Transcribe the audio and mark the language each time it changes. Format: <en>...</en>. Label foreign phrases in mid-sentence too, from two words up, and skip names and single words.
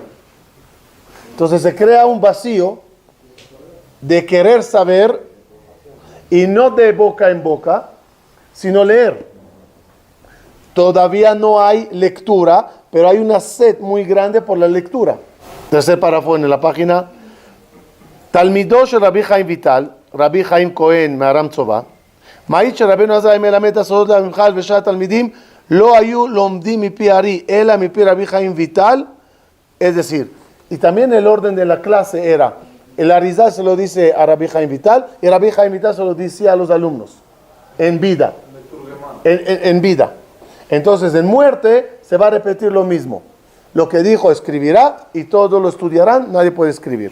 <es>Entonces se crea un vacío de querer saber y no de boca en boca, sino leer. Todavía no hay lectura, pero hay una sed muy grande por la lectura. Tercer párrafo en la página.</es> <he>תלמידו של רבי חיים ויטל, רבי חיים כהן מהרם צובא, מעיד שרבנו עזרא מלמד את הסודות לממחל ושאר התלמידים לא היו לומדים מפי הארי, אלא מפי רבי חיים ויטל.</he> <es>Es decir, y también el orden de la clase era, el Arizal se lo dice a Rabbi Chaim Vital y Rabbi Chaim Vital se lo decía a los alumnos, en vida. En vida. Entonces, en muerte se va a repetir lo mismo. Lo que dijo escribirá y todos lo estudiarán, nadie puede escribir.</es>